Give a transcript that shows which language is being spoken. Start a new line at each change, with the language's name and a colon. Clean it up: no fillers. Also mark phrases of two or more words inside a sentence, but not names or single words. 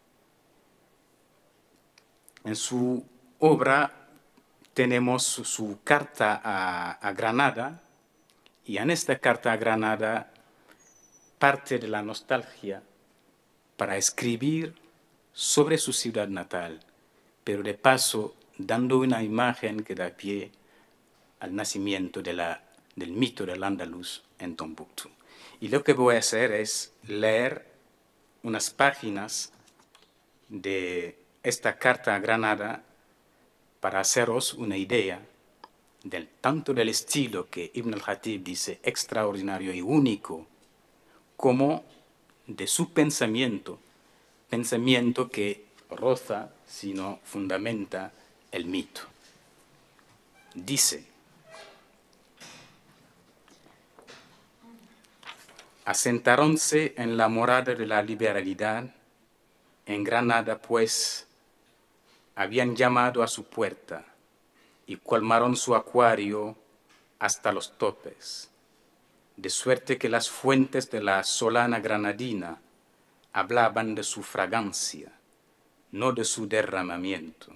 Spanish: En su obra tenemos su carta a Granada, y en esta carta a Granada parte de la nostalgia para escribir sobre su ciudad natal, pero de paso dando una imagen que da pie al nacimiento del mito del Andaluz en Tombuctú. Y lo que voy a hacer es leer unas páginas de esta carta a Granada para haceros una idea tanto del estilo que Ibn al-Khatib dice extraordinario y único, como de su pensamiento que roza, sino fundamenta el mito. Dice: asentaronse en la morada de la liberalidad, en Granada pues habían llamado a su puerta y colmaron su acuario hasta los topes, de suerte que las fuentes de la solana granadina hablaban de su fragancia, no de su derramamiento.